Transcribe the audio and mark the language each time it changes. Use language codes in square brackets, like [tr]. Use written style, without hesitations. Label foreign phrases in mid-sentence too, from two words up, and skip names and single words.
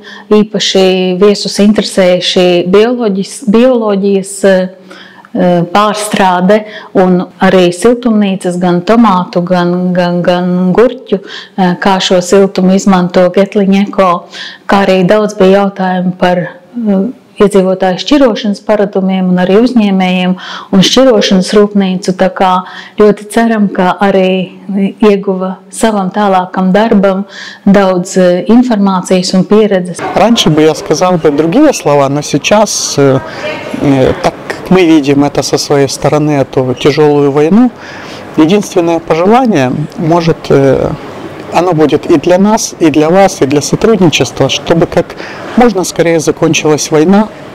[lv] Īpaši viesus interesēja šī bioloģijas pārstrāde un arī siltumnīcas, gan tomātu, gan gurķu, kā šo siltumu izmanto Getlink Eko, kā arī daudz bija jautājumu par iedzīvotāju šķirošanas paradumiem un arī uzņēmējiem un šķirošanas rūpnīcu. Tā kā ļoti ceram, ka arī ieguva savam tālākam darbam daudz [ru] информации и [lv] pieredzes. [ru] Раньше бы я сказал бы другие слова, но сейчас, так как мы видим это со своей стороны, эту тяжелую войну, единственное пожелание может... Оно будет и для нас, и для вас, и для сотрудничества, чтобы как можно скорее закончилась война.